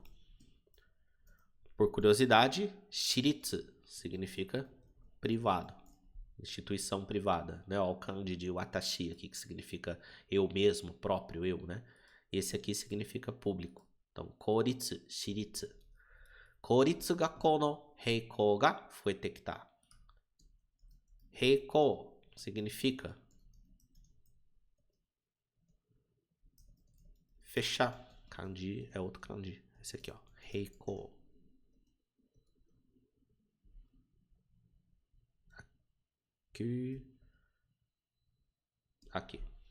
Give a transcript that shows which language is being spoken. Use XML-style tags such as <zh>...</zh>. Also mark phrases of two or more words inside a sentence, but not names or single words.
<pt>Por curiosidade, shiritsu significa privado, instituição privada, né? Ó, o kanji de watashi aqui, que significa eu mesmo, próprio eu, né? Esse aqui significa público. Então,</pt> <ja>公立、私立。公立学校の閉校が増えてきた.</ja> <pt>Heikou significa fechar. Kanji é outro kanji. Esse aqui, ó. Heikou. Aqui.</pt>